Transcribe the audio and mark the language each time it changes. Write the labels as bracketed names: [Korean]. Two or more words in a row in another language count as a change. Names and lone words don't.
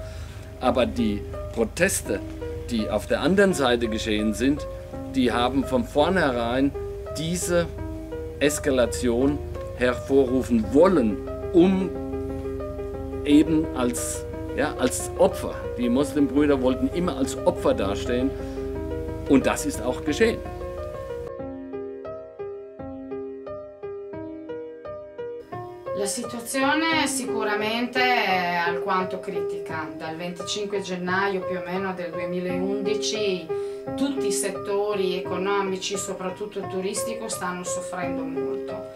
[German] Aber die Proteste, die auf der anderen Seite geschehen sind, die haben von vornherein diese Eskalation hervorrufen wollen, um eben als Opfer. Die Moslembrüder wollten immer als Opfer dastehen und das ist auch geschehen. [Italian] La situazione sicuramente è alquanto critica. Dal 25 gennaio più o meno del 2011 tutti i settori economici, soprattutto il turistico, stanno soffrendo molto.